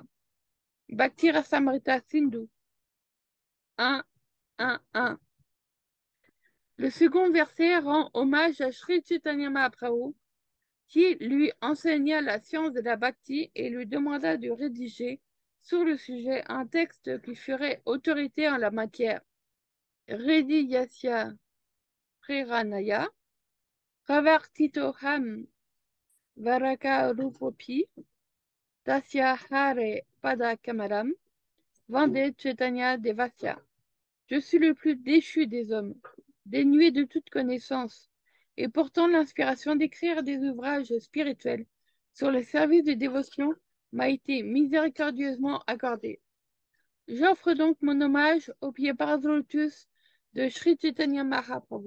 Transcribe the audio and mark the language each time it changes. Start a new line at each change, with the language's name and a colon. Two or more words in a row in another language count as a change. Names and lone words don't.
French: Bhakti Rasamrita Sindhu 1, 1, 1. Le second verset rend hommage à Sri Chaitanya Mahaprabhu qui lui enseigna la science de la bhakti et lui demanda de rédiger sur le sujet un texte qui ferait autorité en la matière.
Sanskrit: Rediyasya Preranaya, Pravartitoham Varaka Rupopi, Tasya Hare Pada Kamalam, Vande Chaitanya Devasya.
French: Je suis le plus déchu des hommes, dénué de toute connaissance, et pourtant l'inspiration d'écrire des ouvrages spirituels sur le service de dévotion m'a été miséricordieusement accordée. J'offre donc mon hommage au pied Parasolotus de Sri Chaitanya Mahaprabhu.